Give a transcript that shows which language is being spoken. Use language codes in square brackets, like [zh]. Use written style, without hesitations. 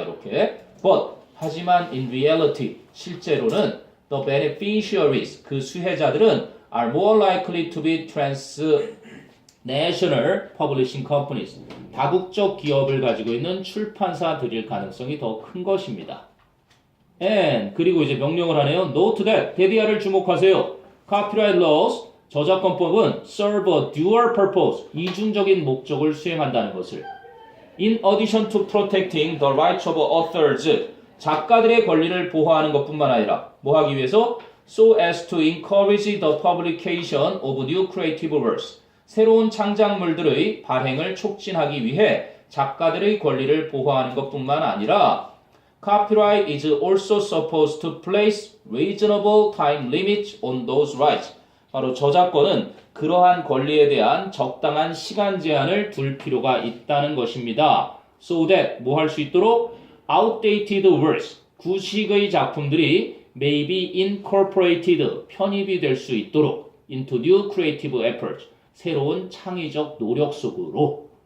[ko] 이렇게 [en] but [ko] 하지만 [en] in reality [ko] 실제로는 [en] the beneficiaries [ko] 그 수혜자들은 [en] are more likely to be transnational publishing companies [ko] 다국적 기업을 가지고 있는 출판사들일 가능성이 더 큰 것입니다. [en] And [ko] 그리고 이제 명령을 하네요. [en] Note that [ko] 대디아를 주목하세요. [en] Copyright laws [ko] 저작권법은 [en] serve a dual purpose [ko] 이중적인 목적을 수행한다는 것을 [en] In addition to protecting the rights of authors [ko] 작가들의 권리를 보호하는 것뿐만 아니라 뭐 하기 위해서 [en] so as to encourage the publication of new creative works [ko] 새로운 창작물들의 발행을 촉진하기 위해 작가들의 권리를 보호하는 것뿐만 아니라 [en] Copyright is also supposed to place reasonable time limits on those rights. [ko] 바로 저작권은 그러한 권리에 대한 적당한 시간 제한을 둘 필요가 있다는 것입니다. [en] So that [ko] 뭐 할 수 있도록 [en] outdated works, [ko] 구식의 작품들이 [en] may be incorporated, [ko] 편입이 될 수 있도록 [en] into new creative efforts, [ko] 새로운 창의적 노력 속으로.